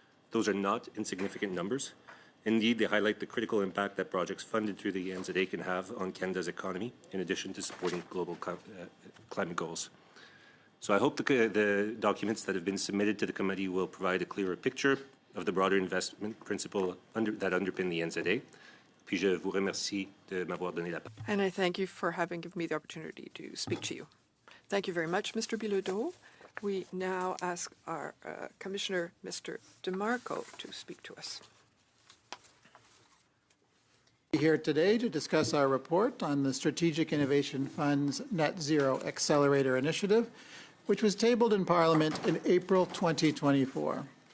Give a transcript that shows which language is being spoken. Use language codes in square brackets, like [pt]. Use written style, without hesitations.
[en] Those are not insignificant numbers. Indeed, they highlight the critical impact that projects funded through the NZA can have on Canada's economy, in addition to supporting global climate goals. So I hope the documents that have been submitted to the committee will provide a clearer picture of the broader investment principle that underpin the NZA. [fr] Puis je vous remercie de m'avoir donné la parole. [en] And I thank you for having given me the opportunity to speak to you. Thank you very much, Mr. Bilodeau. We now ask our Commissioner, Mr. DeMarco, to speak to us. Here today to discuss our report on the Strategic Innovation Fund's Net Zero Accelerator Initiative, which was tabled in Parliament in April 2024.